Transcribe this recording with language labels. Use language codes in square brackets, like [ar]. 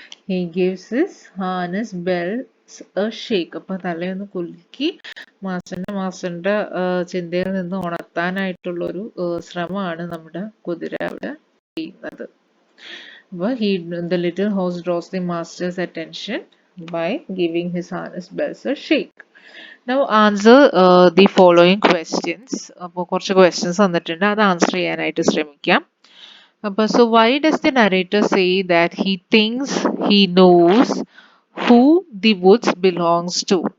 [en] He gives his harness bells a shake. [ml] അപ്പൊ തലയൊന്ന് കുലുക്കി മാസ്റ്ററിന്റെ ചിന്തയിൽ നിന്ന് ഉണർത്താനായിട്ടുള്ള ഒരു ശ്രമമാണ് നമ്മുടെ കുതിര അവിടെ ചെയ്യുന്നത്. [en] അപ്പൊ the little horse draws the master's attention by giving his harness bells a shake. Now answer the following questions. [ml] അപ്പോൾ കുറച്ച് questions തന്നിട്ടുണ്ട്, അത് ആൻസർ ചെയ്യാനായിട്ട് ശ്രമിക്കാം. [en] അപ്പോൾ so why does the narrator say that he thinks he knows who the woods belongs to?